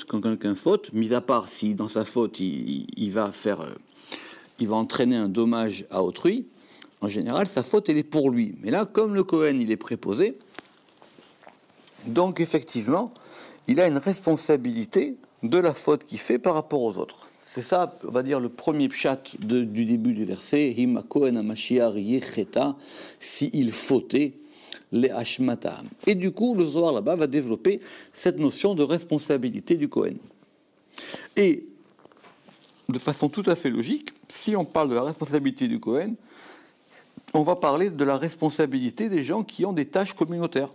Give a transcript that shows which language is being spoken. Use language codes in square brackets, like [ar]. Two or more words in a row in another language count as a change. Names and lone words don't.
[fr] Quand quelqu'un faute, mis à part si dans sa faute, il va entraîner un dommage à autrui, en général, sa faute, elle est pour lui. Mais là, comme le Kohen, il est préposé, donc effectivement, il a une responsabilité de la faute qu'il fait par rapport aux autres. C'est ça, on va dire, le premier pshat du début du verset, [he] אם הכהן המשיח יחטא, [fr] s'il fautait les hashmatam. Et du coup, le Zohar là-bas va développer cette notion de responsabilité du Kohen. Et de façon tout à fait logique, si on parle de la responsabilité du Kohen, on va parler de la responsabilité des gens qui ont des tâches communautaires.